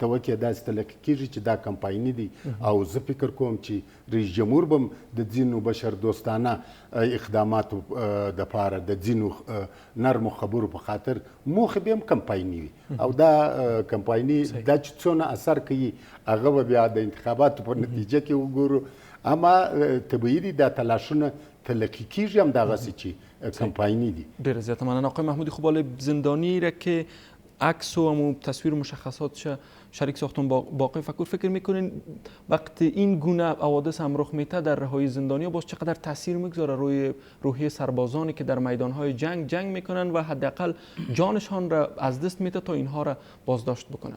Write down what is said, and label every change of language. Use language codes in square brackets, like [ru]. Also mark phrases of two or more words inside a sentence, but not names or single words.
[ps] وکړي داسې تلقي کېږي چې دا کمپایني دی او زه فکر کوم چې رئیس جمهور به د ځینو بشردوستانه اقداماتو دپاره د ځینو نرمو خبرو په خاطر موخې به هم کمپایني وي او دا کمپایني دا چې څونه اثر کوي هغه به بیا د انتخاباتو په نتیجه کې وګورو اما طبیعي دي دا تلاشونه تلقی کیږي هم دغسې چې کمپاینی دي. ډیره زیاته مننه آقای محمودی. [fa] خب حالا زندانی را که عکس و تصویر مشخصاتش شریک ساختن با آقای فکور فکر میکنین وقتی این گونه حوادث هم رخ میده در رهایی زندانیا باز چقدر تاثیر میگذاره روی روحیه سربازانی که در میدانهای جنگ میکنن و حداقل جانشان را از دست میده تا اینها را بازداشت بکنن؟